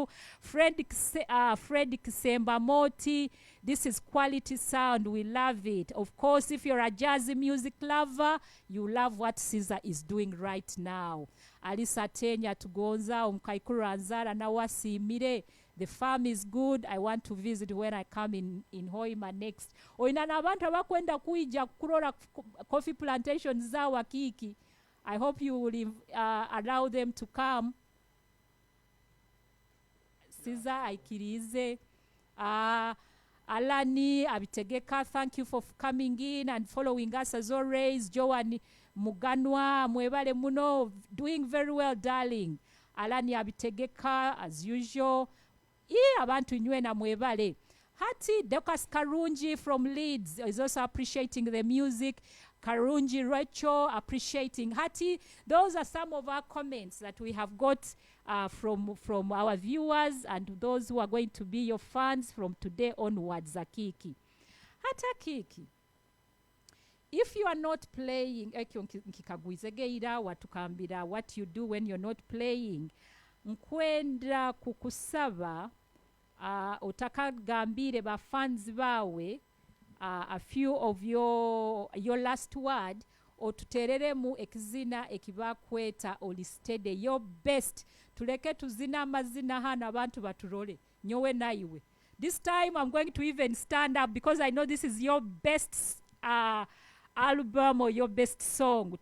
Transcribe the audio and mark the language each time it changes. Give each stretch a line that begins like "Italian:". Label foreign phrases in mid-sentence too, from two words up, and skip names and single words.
English: Fred Kisembamoti, this is quality sound, we love it. Of course, if you're a jazzy music lover, you love what Caesar is doing right now.
Nyoro: Alisa Tenya Tugonza, Umkaikuru Anzara, Nawasimire.
English: The farm is good. I want to visit when I come in Hoima next.
Nyoro: Oinana abantu abakwenda kuija kurora
English: coffee plantations
Nyoro: za Akiiki.
English: I hope you will allow them to come.
Nyoro: Caesar aikirize.
English: Alani Abitegeka, thank you for coming in and following us as always.
Nyoro: Joan Muganwa, mwebale muno,
English: doing very well, darling. Alani Abitegeka, as usual.
Nyoro: Abantu nywena mwebale. Hati
English: Dekas Karunji from Leeds is also appreciating the music. Karunji Rachel appreciating. Hati, those are some of our comments that we have got from our viewers and those who are going to be your fans from today onwards.
Nyoro: Akiiki. Hata Akiiki.
English: If you are not playing, what you do when you're not playing,
Nyoro: nkwenda kukusaba utakagambire ba fans bawe
English: a few of your last word
Nyoro: otutereremu ekizina ekibakweta olistede
English: your best.
Nyoro: Tuleke tuzina amazina hana abantu baturole nyowe naiwe.
English: This time I'm going to even stand up because I know this is your best album or your best song.